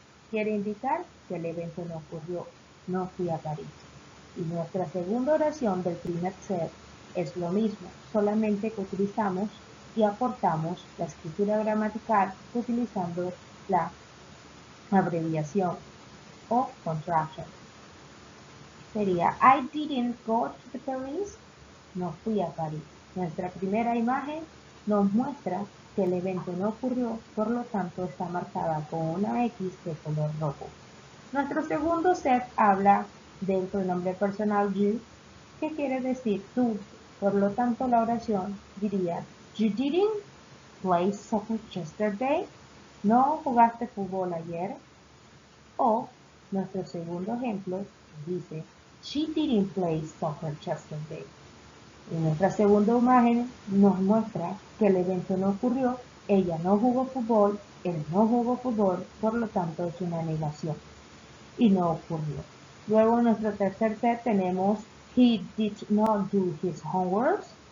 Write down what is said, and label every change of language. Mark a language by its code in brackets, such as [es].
[es] Quiere indicar que el evento no ocurrió, no fui a París. Y nuestra segunda oración del primer set es lo mismo, solamente que utilizamos y aportamos la escritura gramatical utilizando la abreviación o contraction. [en] Sería, I didn't go to the Paris. [es] No fui a París. Nuestra primera imagen nos muestra que el evento no ocurrió, por lo tanto está marcada con una X de color rojo. Nuestro segundo set habla del pronombre personal you, que quiere decir tú. Por lo tanto, la oración diría, [en] You didn't play soccer yesterday. [es] No jugaste fútbol ayer. O nuestro segundo ejemplo dice, [en] She didn't play soccer yesterday. [es] Y nuestra segunda imagen nos muestra que el evento no ocurrió, ella no jugó fútbol, él no jugó fútbol, por lo tanto es una negación. Y no ocurrió. Luego en nuestro tercer set tenemos [en] He did not do his homework.